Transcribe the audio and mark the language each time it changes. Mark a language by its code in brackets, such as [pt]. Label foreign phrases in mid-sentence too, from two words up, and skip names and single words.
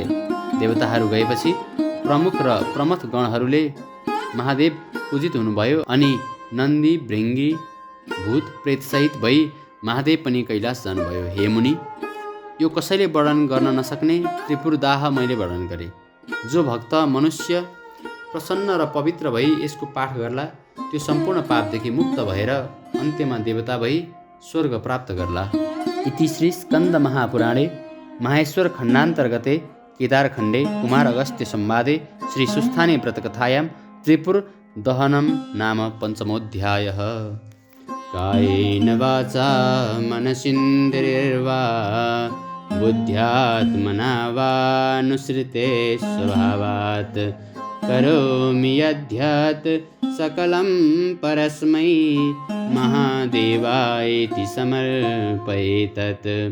[ne] देवताहरू गएपछि प्रमुख र प्रमथ गणहरूले महादेव पूजित हुनुभयो अनि नन्दी, भृङ्गी, भूत प्रेतसहित भई महादेव पनि कैलाश जानुभयो। हे मुनि, यो कसैले वर्णन गर्न नसक्ने त्रिपुर दाह मैले वर्णन गरेँ। जो भक्त मनुष्य प्रसन्न र पवित्र भई यसको पाठ गर्ला, त्यो सम्पूर्ण पापदेखि मुक्त भएर अन्त्यमा देवता भई स्वर्ग प्राप्त गर्ला। [sa] इति श्री स्कन्द महापुराणे माहेश्वर खण्डान्तर्गते केदारखण्डे कुमार अगस्त्य संवादे श्री सुस्थाने व्रतकथायां त्रिपुर दहनं नाम पञ्चमोऽध्यायः। कायेन वाचा मनसीन्द्रिर्वा बुद्ध्यात्मना वानुसृते स्वभावात् करोमि यद्यत् सकलं परस्मै महादेवायेति समर्पयेतत्।